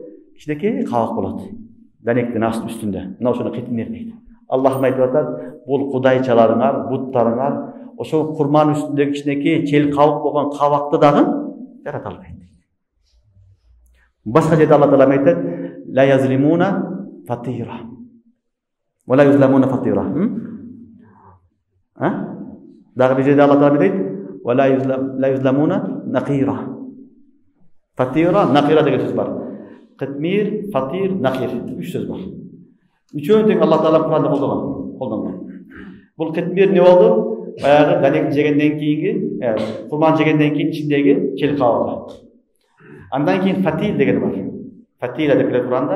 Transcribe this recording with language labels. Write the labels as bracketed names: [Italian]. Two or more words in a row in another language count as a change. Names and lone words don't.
[Kyrgyz] Кичинекей кабак болот. Данектин үстүндө. Мына ошону китмир дейт. Аллах айтып атат, бул кудайчаларыңар, буттарыңар ошол курманын үстүндөгү кичинекей чел кабак болгон кабакты дагы жарата албайт. Башка жерде Алла Таала айтат, [Arabic] لا يظلمون فتيرا. و لا يظلمون فتيرا. [Kyrgyz] Дагы бир жерде Алла Таала айтат, [Arabic] و لا يظلمون نقيرا. فتيرا، نقيرا [Kyrgyz] деген сөз бар. [Arabic] قطمير، فتير، نقير. [Kyrgyz] Үч сөз бар. Үчөөнү тең Алла Таала Куранда колдонгон. Бул китмир не болду? Баягы данек жегенден кийинки, курман жегенден кийин ичиндеги чел кабак. Андан кийин фатил деген бар. Фатила деп келет Куранда.